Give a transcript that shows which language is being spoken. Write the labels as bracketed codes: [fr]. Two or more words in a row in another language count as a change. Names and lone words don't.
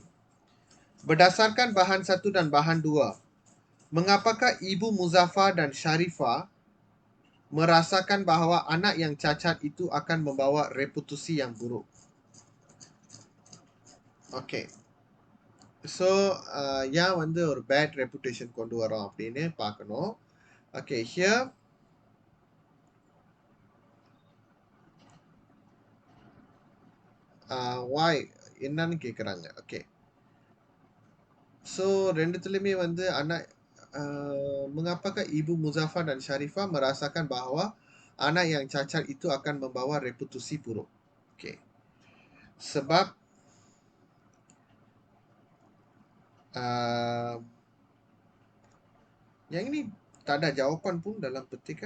[ms] Berdasarkan bahan 1 dan bahan 2, mengapakah Ibu Muzaffar dan Sharifah merasakan bahawa anak yang cacat itu akan membawa reputasi yang buruk? [ta] Okay. So, yang வந்து ஒரு [en] bad reputation [ta] கொண்டு வரோம் அப்படின்னு பார்க்கணும். [en] Okay, here why [ta] என்னன்னு கேக்குறாங்க. ஓகே. [ms] So [ta] ரெண்டுத்துலயுமே வந்து [ms] anak mengapakah Ibu Muzaffar dan Sharifah merasakan bahawa anak yang cacat itu akan membawa reputasi buruk? Okey. Sebab yang ini tak ada jawapan pun dalam petikan.